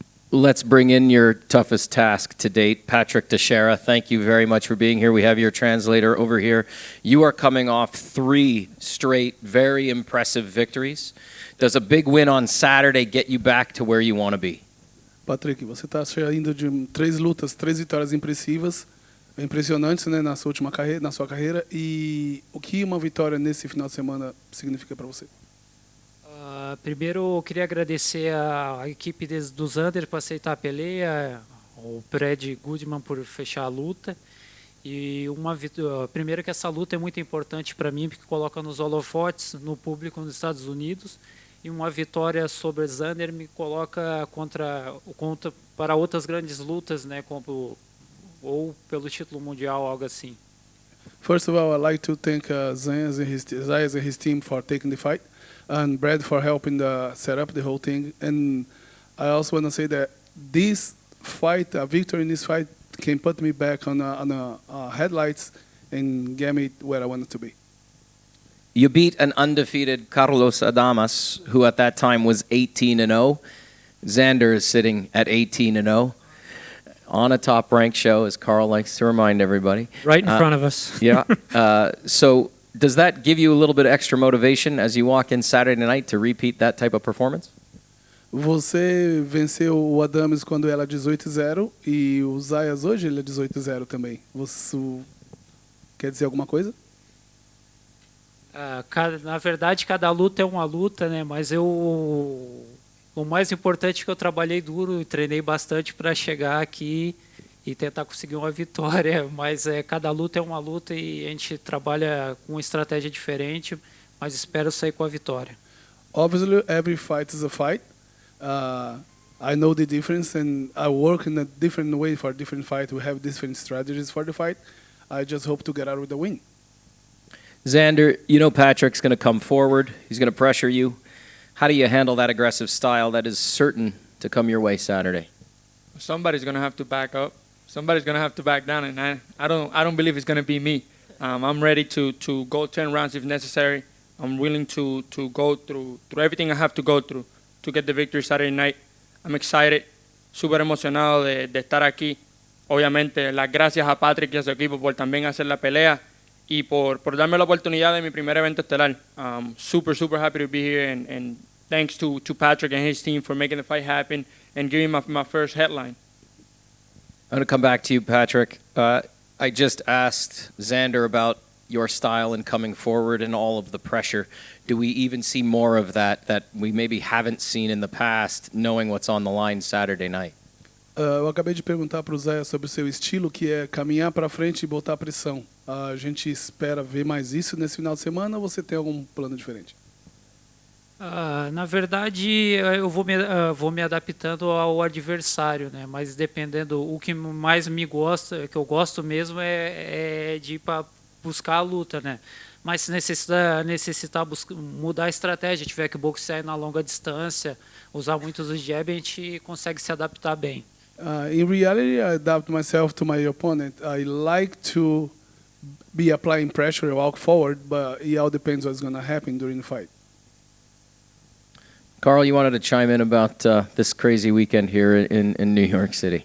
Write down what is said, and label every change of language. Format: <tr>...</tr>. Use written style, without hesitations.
<en>Let's bring in your toughest task to date, Patrick Teixeira. Thank you very much for being here. We have your translator over here. You are coming off 3 straight, very impressive victories. Does a big win on Saturday get you back to where you want to be?</en> <pt>Patrick, você está saindo de 3 lutas, 3 vitórias impressionantes, né, na sua carreira. E o que uma vitória nesse final de semana significa para você? Primeiro, eu queria agradecer a equipe do Xander por aceitar a peleia, o Brad Goodman por fechar a luta E primeiro que essa luta é muito importante para mim, porque coloca nos holofotes no público nos Estados Unidos, e uma vitória sobre Xander me coloca contra para outras grandes lutas, né, como ou pelo título mundial, algo assim.</pt> <en>First of all, I'd like to thank Zayas and his team for taking the fight, and Brad for helping set up the whole thing. And I also want to say that this fight, a victory in this fight, can put me back on headlights and get me where I wanted to be. You beat an undefeated Carlos Adamas, who at that time was 18-0. Xander is sitting at 18-0 on a top-ranked show, as Carl likes to remind everybody. Right in front of us. Yeah. So does that give you a little bit of extra motivation as you walk in Saturday night to repeat that type of performance?</en> <pt>Você venceu o Adames quando ela 18-0 e o Zayas hoje ele é 18-0 também. Você quer dizer alguma coisa? Na verdade, cada luta é uma luta, né? Mas o mais importante é que eu trabalhei duro e treinei bastante para chegar aqui e tentar conseguir uma vitória. Mas cada luta é uma luta e a gente trabalha com uma estratégia diferente, mas espero sair com a vitória.</pt> <en>Obviously, every fight is a fight. I know the difference, and I work in a different way for different fights. We have different strategies for the fight. I just hope to get out with the win. Xander, you know Patrick's going to come forward. He's going to pressure you. How do you handle that aggressive style that is certain to come your way Saturday? Somebody's going to have to back up. Somebody's going to have to back down, and I don't believe it's going to be me. I'm ready to go 10 rounds if necessary. I'm willing to go through everything I have to go through to get the victory Saturday night. I'm excited,</en> <es>súper emocionado de estar aquí. Obviamente, las gracias a Patrick y a su equipo por también hacer la pelea y por darme la oportunidad de mi primer evento estelar.</es> <en>Super happy to be here, and thanks to Patrick and his team for making the fight happen and giving my first headline. I'm going to come back to you, Patrick. I just asked Xander about your style in coming forward and all of the pressure. Do we even see more of that we maybe haven't seen in the past, knowing what's on the line Saturday night?</en> <pt>Eu acabei de perguntar para o Zé sobre o seu estilo, que é caminhar para frente e botar pressão. A gente espera ver mais isso nesse final de semana, ou você tem algum plano diferente? Na verdade, eu vou me adaptando ao adversário, né? Mas dependendo, o que mais me gosta, que eu gosto mesmo é de ir para buscar a luta, né? Mas se necessitar mudar a estratégia, tiver que boxear na longa distância, usar muitos os jabs, a gente consegue se adaptar bem.</pt> <en>In reality, I adapt myself to my opponent. I like to be applying pressure and walk forward, but it all depends what's going to happen during the fight. Carl, you wanted to chime in about this crazy weekend here in New York City.</en>